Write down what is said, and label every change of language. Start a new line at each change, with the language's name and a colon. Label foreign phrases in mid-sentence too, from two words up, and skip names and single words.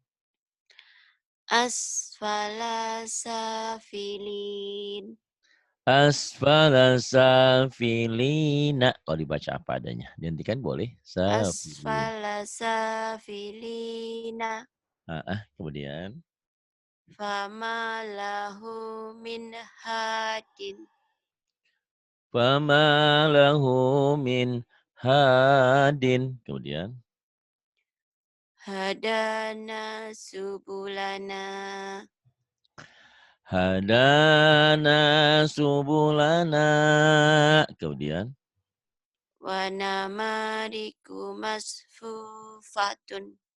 Arabic: أسفل سافلين أسفل سافلين.
Indonesian: Kalau dibaca apa adanya. Dihentikan boleh. Safilin.
Arabic: أسفل سافلين
Indonesian: Kemudian.
Arabic: فما له من هاد فما له من هاد.
Indonesian: Kemudian.
Arabic: هدانا سبلنا هدانا سبلنا.
Indonesian: Kemudian.
Arabic: ونمارق مصفوفة